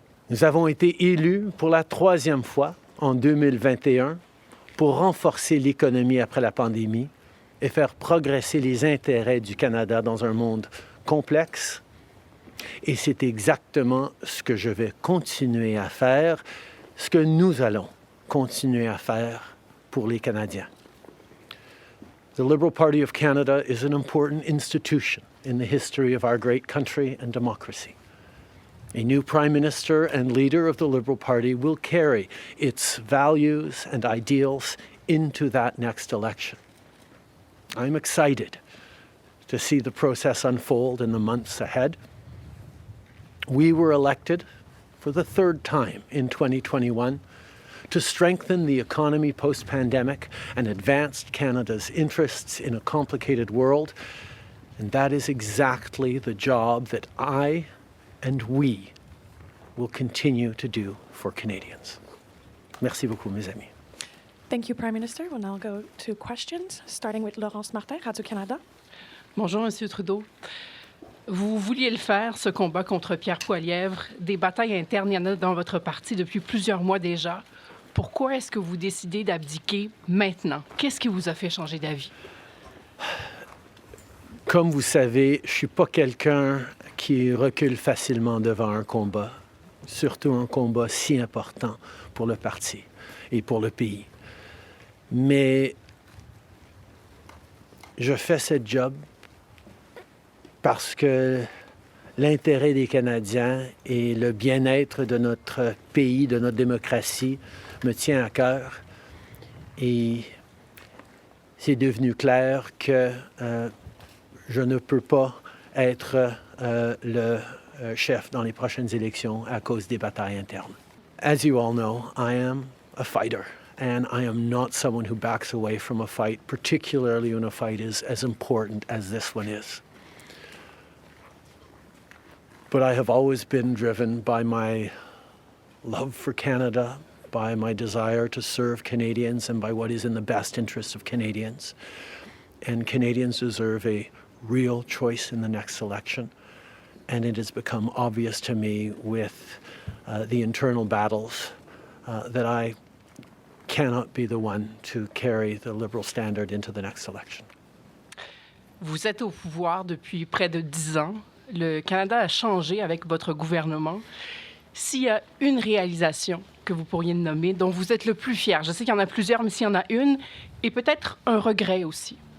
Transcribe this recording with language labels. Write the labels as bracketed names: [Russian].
[French] Nous avons été élus pour la 3e fois en 2021 pour renforcer l'économie après la pandémie et faire progresser les intérêts du Canada dans un monde complexe. Et c'est exactement ce que je vais continuer à faire, ce que nous allons continuer à faire pour les Canadiens. [English] The Liberal Party of Canada is an important institution in the history of our great country and democracy. A new Prime Minister and leader of the Liberal Party will carry its values and ideals into that next election. I'm excited to see the process unfold in the months ahead. We were elected for the 3rd time in 2021 to strengthen the economy post-pandemic and advance Canada's interests in a complicated world. And that is exactly the job that I and we will continue to do for Canadians. [French] Merci beaucoup, mes amis. [English] Thank you, Prime Minister. We'll now go to questions, starting with Laurence Martin, Radio-Canada. [French] Bonjour, M. Trudeau. Vous vouliez le faire, ce combat contre Pierre Poilievre. Des batailles internes, il y en a dans votre parti depuis plusieurs mois déjà. Pourquoi est-ce que vous décidez d'abdiquer maintenant? Qu'est-ce qui vous a fait changer d'avis? Comme vous savez, je ne suis pas quelqu'un qui recule facilement devant un combat, surtout un combat si important pour le parti et pour le pays. Mais je fais ce job parce que l'intérêt des Canadiens et le bien-être de notre pays, de notre démocratie, me tient à cœur. Et c'est devenu clair que je ne peux pas être le chef dans les prochaines élections à cause des batailles internes. [English] As you all know, I am a fighter, and I am not someone who backs away from a fight, particularly when a fight is as important as this one is. But I have always been driven by my love for Canada, by my desire to serve Canadians, and by what is in the best interest of Canadians. And Canadians deserve a real choice in the next election. And it has become obvious to me with the internal battles that I cannot be the one to carry the Liberal standard into the next election. [French] Vous êtes au pouvoir depuis près de 10 ans. Le Canada a changé avec votre gouvernement. S'il y a une réalisation que vous pourriez nommer, dont vous êtes le plus fier, je sais qu'il y en a plusieurs, mais s'il y en a une, et peut-être un regret aussi.